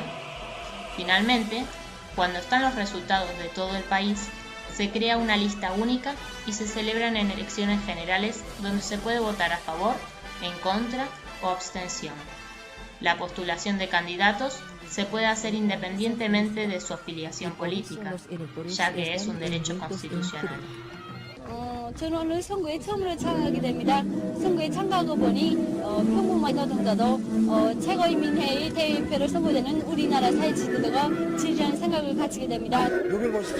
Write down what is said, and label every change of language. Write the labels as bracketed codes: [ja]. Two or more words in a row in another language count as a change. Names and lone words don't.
[es] Finalmente, cuando están los resultados de todo el país, se crea una lista única y se celebran en elecciones generales donde se puede votar a favor, en contra o abstención. La postulación de candidatos se puede hacer independientemente de su afiliación política, ya que es un derecho constitucional. [ko] 저는 오늘 선거에 처음으로 참가하게 됩니다. 선거에 참가하고 보니 평범한 노동자도 최고인민회의 대표로 선거되는 우리나라 사회 지도자가 지지하는 생각을 가지게 됩니다. 여기 보십시오.